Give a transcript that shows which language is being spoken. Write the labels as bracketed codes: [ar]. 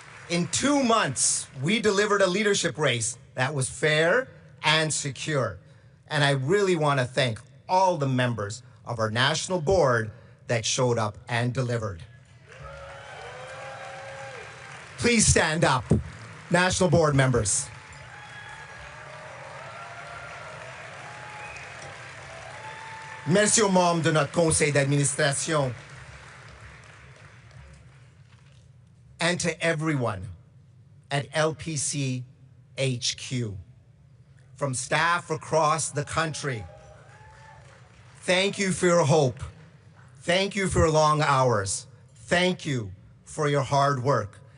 [en] In 2 months, we delivered a leadership race that was fair and secure. And I really want to thank all the members of our national board that showed up and delivered. Please stand up, national board members. [fr] Merci aux membres de notre conseil d'administration. [en] And to everyone at LPC HQ, from staff across the country, thank you for your hope. Thank you for your long hours. Thank you for your hard work.